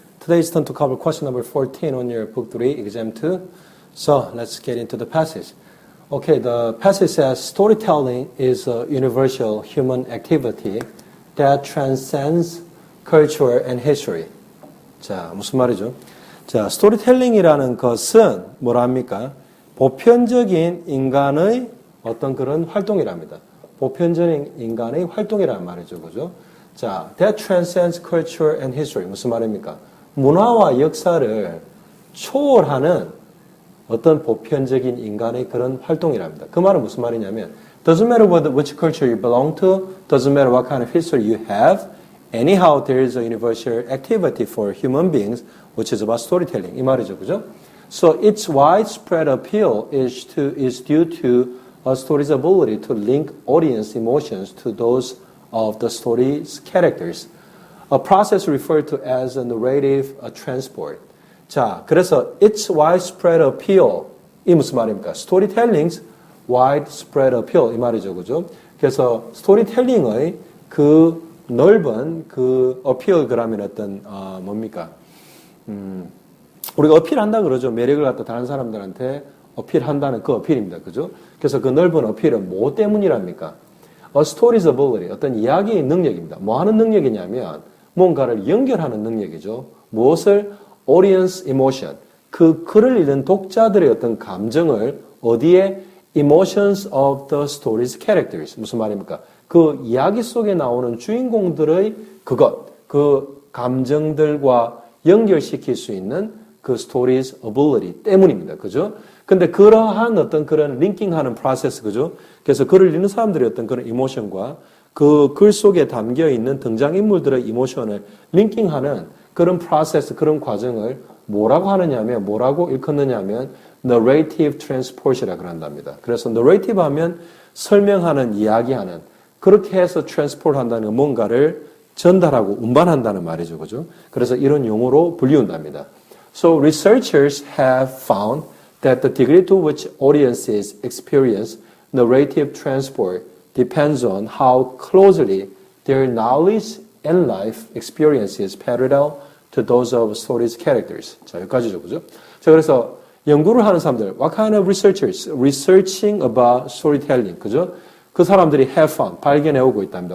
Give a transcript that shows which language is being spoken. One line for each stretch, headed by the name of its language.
English: Today is time to cover question number 14 on your book 3, exam 2. So let's get into the passage. Okay, the passage says storytelling is a universal human activity that transcends culture and history.
Korean: 자, 무슨 말이죠? 자, 스토리텔링이라는 것은 뭐랍니까? 보편적인 인간의 어떤 그런 활동이랍니다. 보편적인 인간의 활동이라는 말이죠. 그죠?
English: 자, that transcends culture and history.
Korean: 무슨 말입니까? 문화와 역사를 초월하는 어떤 보편적인 인간의 그런 활동이랍니다. 그 말은 무슨 말이냐면
English: doesn't matter which culture you belong to, doesn't matter what kind of history you have, anyhow there is a universal activity for human beings which is about storytelling.
Korean: 이 말이죠. 그죠?
English: So its widespread appeal is due to a story's ability to link audience emotions to those of the story's characters. A process referred to as a narrative transport.
Korean: 자, 그래서
English: its widespread appeal
Korean: 이 무슨 말입니까?
English: Storytelling's widespread appeal
Korean: 이 말이죠, 그죠? 그래서 스토리텔링의 그 넓은 그 appeal 그러면 어떤 뭡니까? 우리가 어필한다 그러죠. 매력을 갖다 다른 사람들한테 어필한다는 그 어필입니다, 그죠? 그래서 그 넓은 어필은 뭐 때문이랍니까?
English: A story's ability,
Korean: 어떤 이야기의 능력입니다. 뭐 하는 능력이냐면 뭔가를 연결하는 능력이죠. 무엇을?
English: Audience emotion.
Korean: 그 글을 읽는 독자들의 어떤 감정을 어디에?
English: Emotions of the story's characters.
Korean: 무슨 말입니까? 그 이야기 속에 나오는 주인공들의 그 감정들과 연결시킬 수 있는 그
English: story's ability
Korean: 때문입니다. 그죠? 근데 그러한 어떤 그런 링킹하는 프로세스, 그죠? 그래서 글을 읽는 사람들의 어떤 그런 이모션과 그 글 속에 담겨 있는 등장인물들의 이모션을 링킹하는 그런 프로세스, 그런 과정을 뭐라고 하느냐면, 뭐라고 일컫느냐면,
English: narrative transport
Korean: 이라고 그런답니다. 그래서 narrative 하면 설명하는, 이야기하는, 그렇게 해서 transport 한다는 건 뭔가를 전달하고 운반한다는 말이죠. 그죠? 그래서 이런 용어로 불리운답니다.
English: So researchers have found that the degree to which audiences experience narrative transport depends on how closely their knowledge and life experiences parallel to those of story's characters.
Korean: 자, 여기까지죠, 그죠? 자, 그래서 연구를 하는 사람들,
English: what kind of researchers researching about storytelling,
Korean: 그죠? 그 사람들이
English: have found,
Korean: 발견해오고 있답니다.